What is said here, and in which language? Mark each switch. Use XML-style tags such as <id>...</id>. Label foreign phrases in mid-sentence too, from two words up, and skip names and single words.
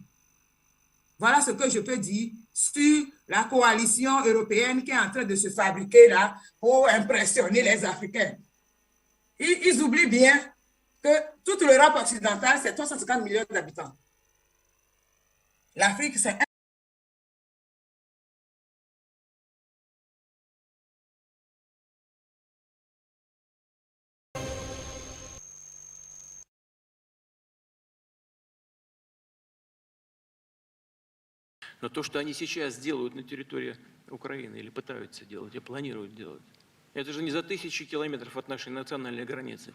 <fr>Voilà ce que je peux dire sur la coalition européenne qui est en train de se fabriquer là pour impressionner les Africains. Ils oublient bien que toute l'Europe occidentale, c'est 350 millions d'habitants. L'Afrique, c'est</fr> <ru>Но то, что они сейчас делают на территории Украины, или пытаются делать, и планируют делать, это же не за тысячи километров от нашей национальной границы.</ru>